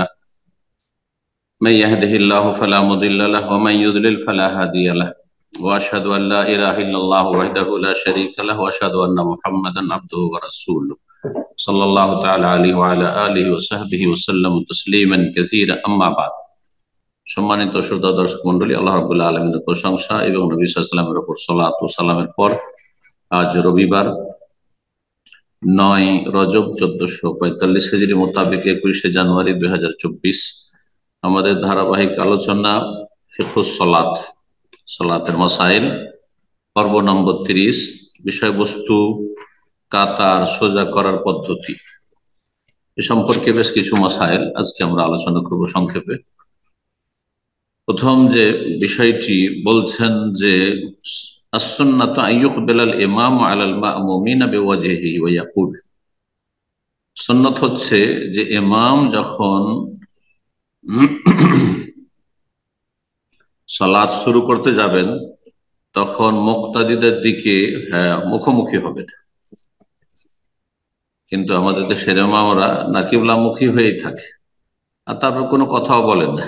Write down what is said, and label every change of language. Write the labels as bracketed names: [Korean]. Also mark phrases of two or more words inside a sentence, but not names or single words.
[Arabic] من يهده الله فلا مضل له ومن يضلل فلا هادي له. وأشهد أن لا إله إلا الله وحده لا شريك له وأشهد أن محمدا عبده ورسوله صلى الله تعالى عليه وعلى آله وصحبه وسلم تسليما كثيرا أما بعد. [Bangla] সম্মানিত শ্রোতা দর্শক মন্ডলী, আল্লাহ [Arabic] رب العالمين [Bangla] প্রশংসা এবং নবী [Arabic] صلى الله عليه وسلم [Bangla] উপর সালাত ও সালামের পর আজ রবিবার 9 রজব 1445 হিজরি মোতাবেক 21 জানুয়ারি 2024 আমাদের ধারাবাহিক আলোচনা [Arabic] فقه الصلاة, [Bangla] সালাতের মাসাইল, পর্ব নম্বর 30। বিষয়বস্তু কাতার সোজা করার পদ্ধতি। এ সম্পর্কে বেশ কিছু মাসাইল আজকে আমরা আলোচনা করব সংক্ষেপে। প্রথম যে বিষয়টি বলছেন যে [Arabic] السنة أن يقبل الإمام على المأمومين بوجهه ويقول, [Bangla] সুন্নাত হচ্ছে যে ইমাম যখন সালাত শুরু করতে যাবেন তখন মুক্তাদিদের দিকে মুখোমুখি হবেন। কিন্তু আমাদের দেশের ইমামরা না কিবলামুখী হয়েই থাকে, আর তারপর কোনো কথাও বলেন না।